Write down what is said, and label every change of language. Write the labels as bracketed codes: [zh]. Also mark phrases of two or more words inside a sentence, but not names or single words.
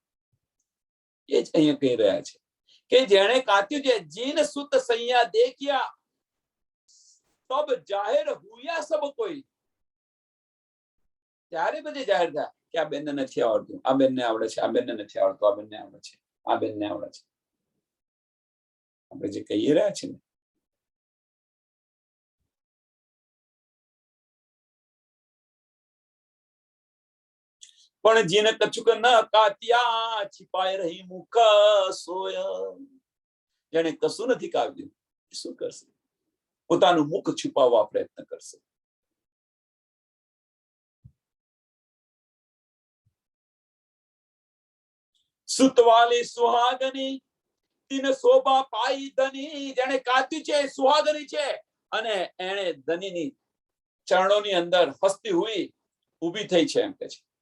[gu] એ જ અહીંયા કહી રહ્યા છે કે જેણે કાત્યું છે, [hi] जिन सुत सैया देख्या तब जाहेर हुया सब कोई, [gu] ત્યારે બધે જાહેર થાય કે આ બેનને નથી આવડતું, આ બેનને આવડે છે, આ બેનને નથી આવડતું, આ બેનને આવડે છે, આ બેનને આવડે છે. આપણે જે કહી રહ્યા છીએ ને, પણ [hi] जीने कछुक न कात्या छिपाए रही मुख सोय, [gu] જેને કશું નથી કાવ્યું શું કરશે? પોતાનું મુખ છુપાવવા પ્રયત્ન કરશે. [hi] सुतवाली सुहागनी तीन शोभा पाई धनी, [gu] જેને કાત્યું છે સુહાગની છે અને એને ધનીની ચરણોની અંદર [hi] हसती हुई [gu] ઊભી થઈ છે એમ કે છે.